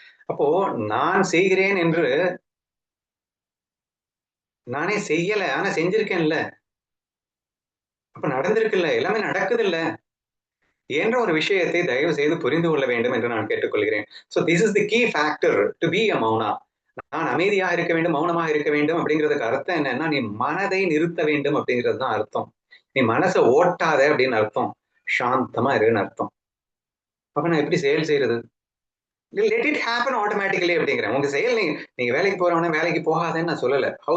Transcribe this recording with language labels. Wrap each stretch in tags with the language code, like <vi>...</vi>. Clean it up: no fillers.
<ta>அப்போ நான் செய்கிறேன் என்று நானே செய்யல, ஆனா செஞ்சிருக்கேன்ல, அப்ப நடந்திருக்குல்ல, எல்லாமே நடக்குது என்ற ஒரு விஷயத்தை தயவு செய்து புரிந்து கொள்ள வேண்டும் என்று நான் கேட்டுக்கொள்கிறேன்.</ta> <en>So this is the key factor to be a mouna.</en> <ta>நான் அமைதியாக இருக்க வேண்டும், மௌனமாக இருக்க வேண்டும் அப்படிங்கிறதுக்கு அர்த்தம் என்னன்னா நீ மனதை நிறுத்த வேண்டும் அப்படிங்கிறது தான் அர்த்தம். நீ மனசை ஓட்டாத அப்படின்னு அர்த்தம், சாந்தமா இருன்னு அர்த்தம். அப்ப நான் எப்படி செயல் செய்யறது?</ta> <en>let it happen automatically</en> <ta>அப்படிங்கிறேன். உங்க செயல் நீங்க வேலைக்கு போறவன வேலைக்கு போகாதேன்னு நான் சொல்லல.</ta>